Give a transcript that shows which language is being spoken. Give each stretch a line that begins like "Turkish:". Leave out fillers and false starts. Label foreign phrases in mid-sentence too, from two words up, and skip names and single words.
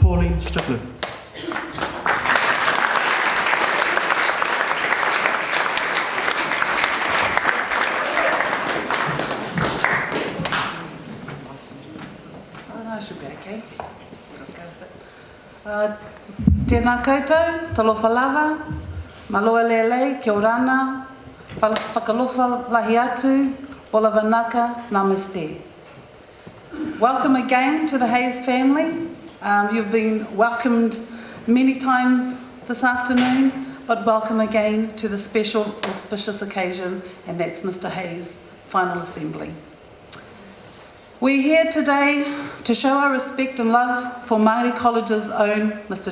English: Pauline Strickland. I should be okay. We'll just go with it.
Māori: Tēnā koutou,
Samoan: talofa lava,
Tongan: maloa lelei,
Rarotongan: kia orana,
Niuean: whakalofa lahi atu,
Fijian: bola vanaka,
Hindi: namaste.
English: Welcome again to the Hayes family. You've been welcomed many times this afternoon, but welcome again to the special auspicious occasion, and that's Mr. Hayes' final assembly. We're here today to show our respect and love for Māori College's own Mr.